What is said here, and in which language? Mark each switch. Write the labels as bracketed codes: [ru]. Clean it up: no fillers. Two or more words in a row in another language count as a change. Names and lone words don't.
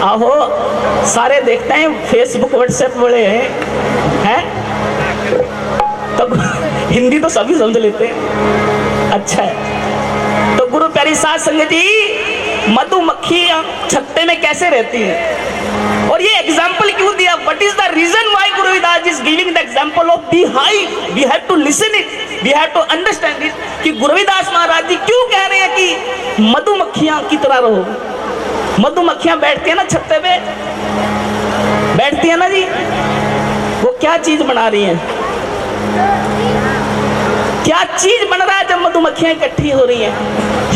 [hi] आहो, सारे देखते हैं फेसबुक व्हाट्सएप बड़े हैं तो हिंदी तो सभी समझ लेते हैं। अच्छा है। तो गुरु प्यारी साध संगत जी, मधुमक्खी छत्ते में कैसे रहती है और ये एग्जाम्पल क्यों दिया? [en] What is the reason why Guru Ravidas is giving the example of the hive? we have to listen it, we have to understand it [hi] कि गुरु रविदास महाराज जी क्यों कह रहे हैं कि मधुमक्खियां की तरह रहो। मधुमक्खियां बैठती है ना छत्ते पे, बैठती है ना जी, वो क्या चीज बना रही है? क्या चीज बन रहा है जब मधुमक्खियां इकट्ठी हो रही हैं?